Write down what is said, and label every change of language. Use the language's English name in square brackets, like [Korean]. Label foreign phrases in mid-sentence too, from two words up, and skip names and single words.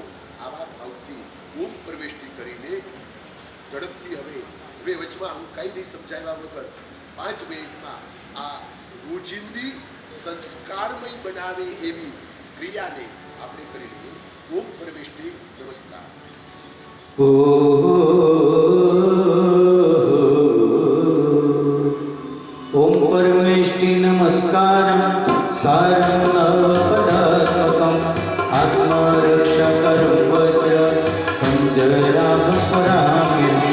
[Gujarati] આવા ભાવથી ઓમ પ્રવેષ્ટિ કરીને ઝડપથી હવે વચમાં હું કંઈ નહીં સમજાવ્યા વગર 5 મિનિટમાં આ રોજિંદી સંસ્કારમય બનાવે એવી ક્રિયાને આપણે કરી લઈએ. ઓમ પ્રવેષ્ટિ નમસ્કાર. [Sanskrit] ओम परमेष्टि नमस्कारं सारं नवपदात्मकम् आत्मरक्षकरं वज्र पंजराभस्मराम्यहम्.